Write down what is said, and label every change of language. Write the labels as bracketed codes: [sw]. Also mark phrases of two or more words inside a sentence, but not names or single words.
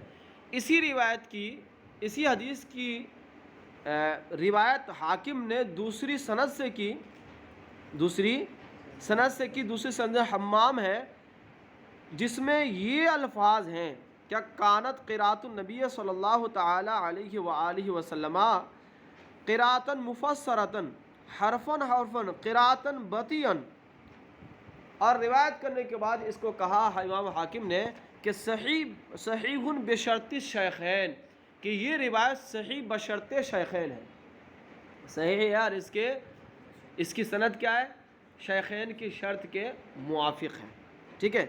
[ur] اسی روایت کی، اسی حدیث کی روایت حاکم نے دوسری سند سے کی، دوسری سند حمام ہے، جس میں یہ الفاظ ہیں کیا [ar] کانت قرات النبی صلی اللہ تعالی علیہ وآلہ وسلم قراتن مفسرتن حرفن حرفن قراتن بطیئن. [ur] اور روایت کرنے کے بعد اس کو کہا امام حاکم نے کہ [ar] صحیح بشرط شیخین، [ur] کہ یہ روایت [ar] صحیح بشرط شیخین [ur] ہے. صحیح ہے یار، اس کی سند کیا ہے؟ شیخین کی شرط کے موافق ہے. ٹھیک ہے.